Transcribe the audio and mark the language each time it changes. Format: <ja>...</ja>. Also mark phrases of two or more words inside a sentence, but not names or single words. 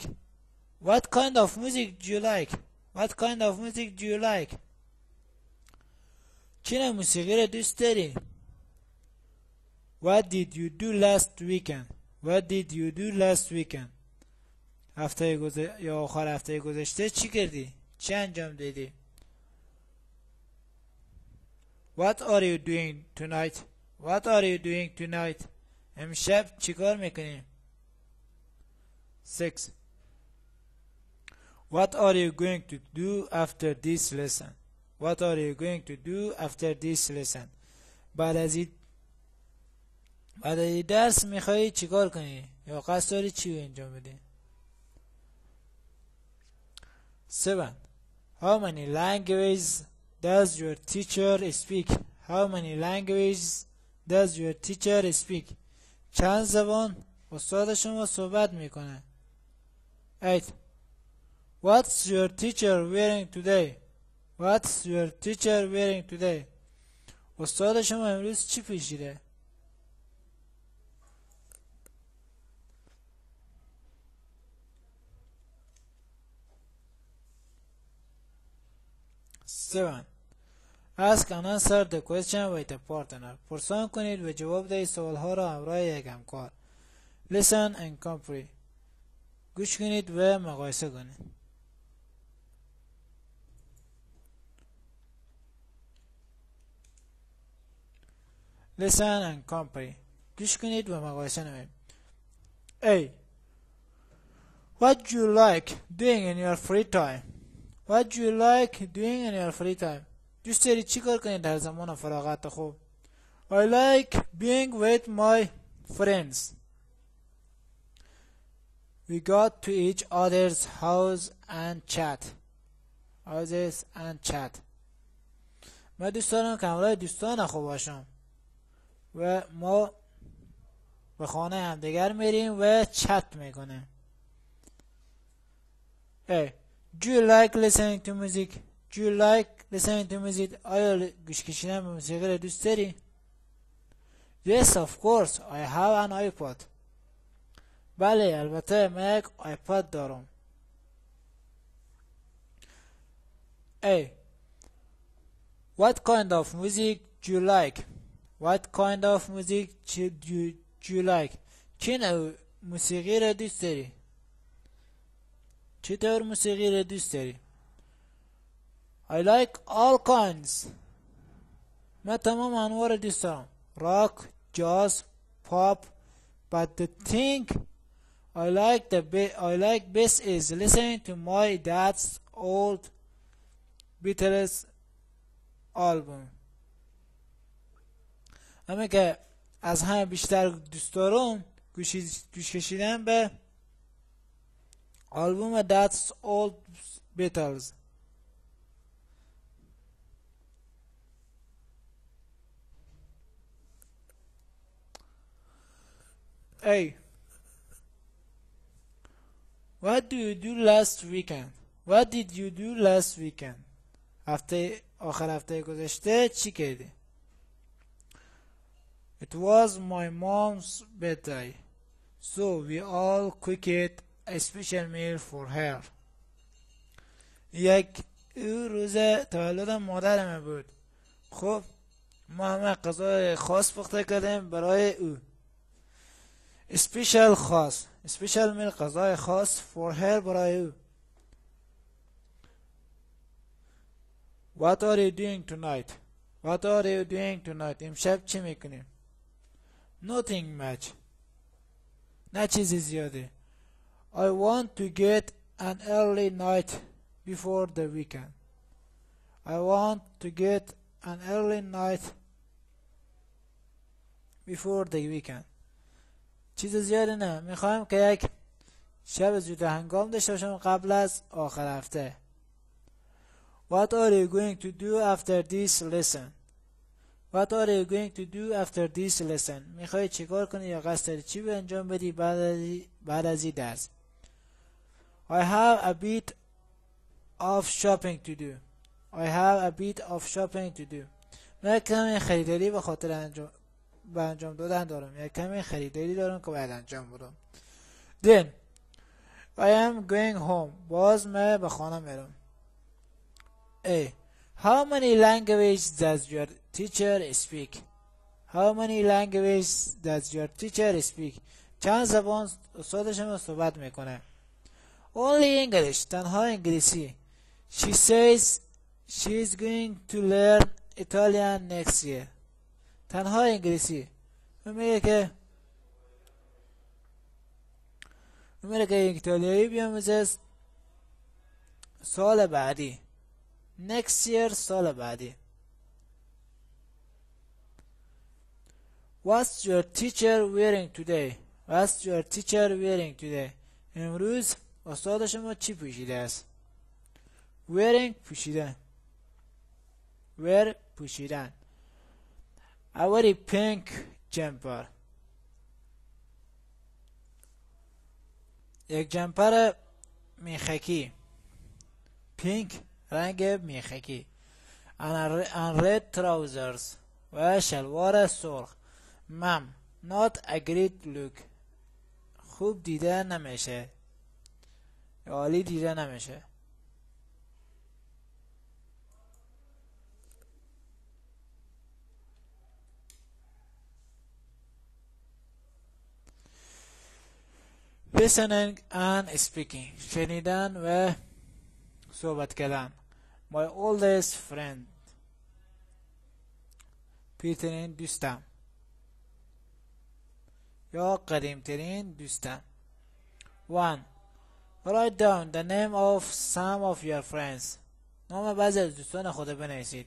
<en>What kind of music do you like? What kind of music do you like?</en> <fa>چه نوع موسیقی را دوست داری؟</fa> <en>What did you do last weekend? What did you do last weekend?</en> <fa>یا آخر هفته گذشته چی کردی؟ چی انجام دادی؟</fa> <en>What are you doing tonight? What are you doing tonight?</en> <fa>امشب چی کار میکنی؟ 6.</fa> <en>What are you going to do after this lesson? What are you going to do after this lesson?</en> <fa>بعد از این درس میخوایی چیکار کنی؟ یا قصد داری چی انجام بدی؟ 7.</fa> <en>How many languages does your teacher speak? How many languages does your teacher speak?</en> <fa>چند زبان استاد شما صحبت میکنه؟ 8.</fa> <en>What's your teacher wearing today? What's your teacher wearing today?</en> <fa>استاد شما امروز چی پوشیده؟ 7.</fa> <en>Ask and answer the question with a partner.</en> <fa>پرسان کنید و جواب دهید سوالها را همراه یک همکار.</fa> <en>Listen and compare.</en> <fa>گوش کنید و مقایسه کنید.</fa> <en>Listen and compare.</en> <fa>گوش کنید و مقایسه نمایید. A.</fa> <en>What do you like doing in your free time? What do you like doing in your free time?</en> <fa>دوست داری چی کار کنید در زمان فراغت خود؟</fa> <en>I like being with my friends. We go to each other's house and chat. Houses and chat.</en> <fa>من دوست دارم که همراه دوستان خود باشم و ما به خانه همدیگر میریم و چت میکنیم.</fa> <en>Hey, do you like listening to music? Do you like listening to music?</en> <fa>آیا گوش کشیدن به موسیقی را دوست داری؟</fa> <en>Yes, of course. I have an iPod.</en> <fa>بله، البته من یک آیپاد دارم. A.</fa> <en>What kind of music do you like? What kind of music do you like?</en> <fa>چه نوع موسیقی را دوست داری؟ چطور موسیقی را دوست داری؟</fa> <en>I like all kinds.</en> <fa>من تمام انواع را دوست دارم.</fa> <en>Rock, jazz, pop. But the thing I like best is listening to my dad's old Beatles album.</en> <fa>اما که از همه بیشتر دوست دارم گوش کشیدن به آلبوم</fa> <en>Dad's Old Beatles.</en> <fa>A.</fa> <en>What do you do last weekend? What did you do last weekend?</en> <fa>آخر هفته گذشته چی کردی؟</fa> <en>It was my mom's birthday, so we all cooked a special meal for her.</en> <fa>او روز تولد مادرم بود. خب ما همه غذای خاص پخته کردیم برای او. اسپیشال خاص،</fa> <en>special meal</en> <fa>غذای خاص،</fa> <en>for her</en> <fa>برای او.</fa> <en>What are you doing tonight? What are you doing tonight?</en> <fa>امشب چی میکنیم؟</fa> <en>Nothing much.</en> <fa>نه چیزی زیاده.</fa> <en>I want to get an early night before the weekend. I want to get an early night before the weekend.</en> <fa>چیز زیاده نه. میخوایم که یک شب زود هنگام داشته باشم قبل از آخر هفته.</fa> <en>What are you going to do after this lesson? What are you going to do after this lesson?</en> <fa>میخوای چیکار کنی یا قصد داری چی به انجام بدی بعد از این درس؟</fa> <en>I have a bit of shopping to do. I have a bit of shopping to do.</en> <fa>من کمی خریداری به خاطر انجام دادن دارم. یا کمی خریداری دارم که باید انجام بدم.</fa> <en>Then I am going home.</en> <fa>باز من به خانه میرم. A.</fa> <en>How many languages does your teacher speak? How many languages does your teacher speak?</en> <fa>چند زبان استاد شما صحبت میکنه؟</fa> <en>Only English.</en> <fa>تنها انگلیسی.</fa> <en>She says she is going to learn Italian next year.</en> <fa>تنها انگلیسی. میگه که ایتالیایی بیاموزه سال بعدی.</fa> <en>Next year</en> <fa>سال بعدی.</fa> <en>What's your teacher wearing today? What's your teacher wearing today?</en> <fa>امروز استاد شما چی پوشیده است؟ Wearing پوشیدن. Wear پوشیدن.</fa> <en>A very pink jumper.</en> <fa>یک جمپر میخکی. Pink رنگ میخکی.</fa> <en>And red trousers.</en> <fa>و شلوار سرخ. مم.</fa> <en>Not a great look.</en> <fa>خوب دیده نمیشه. عالی دیده نمیشه.</fa> <en>Listening and speaking.</en> <fa>شنیدن و صحبت کردن.</fa> <en>My oldest friend.</en> <fa>پیرترین دوستم. یا قدیمترین دوستم. 1.</fa> <en>Write down the name of some of your friends.</en> <fa>نام بعضی از دوستان خود بنویسید.</fa>